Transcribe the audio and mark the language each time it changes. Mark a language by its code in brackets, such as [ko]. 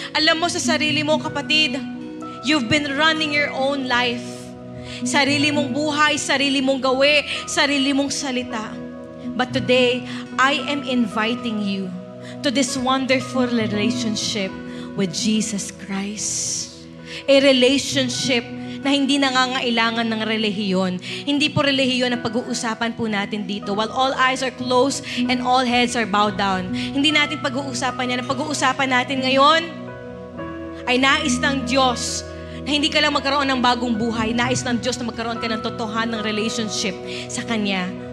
[tl] Alam mo sa sarili mo, kapatid, [en] you've been running your own life. [tl] Sarili mong buhay, sarili mong gawi, sarili mong salita. [en] But today, I am inviting you to this wonderful relationship with Jesus Christ. [tl] A relationship na hindi nangangailangan ng relihiyon. Hindi po relihiyon ang pag-uusapan po natin dito. [en] While all eyes are closed and all heads are bowed down. [tl] Hindi natin pag-uusapan yan. Ang pag-uusapan natin ngayon ay nais ng Diyos na hindi ka lang magkaroon ng bagong buhay. Nais ng Diyos na magkaroon ka ng totohanang relationship sa Kanya.